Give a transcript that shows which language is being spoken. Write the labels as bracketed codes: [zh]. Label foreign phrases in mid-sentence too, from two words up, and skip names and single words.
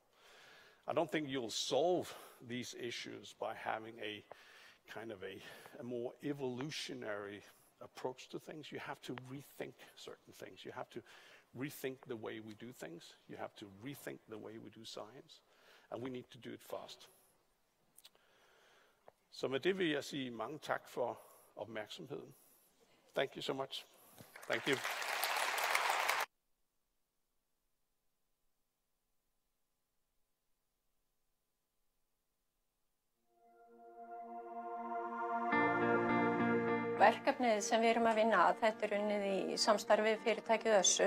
[en] I don't think you'll solve these issues by having a kind of a more evolutionary approach to things. You have to rethink certain things. You have to rethink the way we do things. You have to rethink the way we do science. And we need to do it fast. [da] Så med det vil jeg sige mange tak for opmærksomheden. [en] Thank you so much. Thank you. [is] Verkefnið sem við erum að vinna að, þetta unnið í samstarfi við fyrirtækið Össur.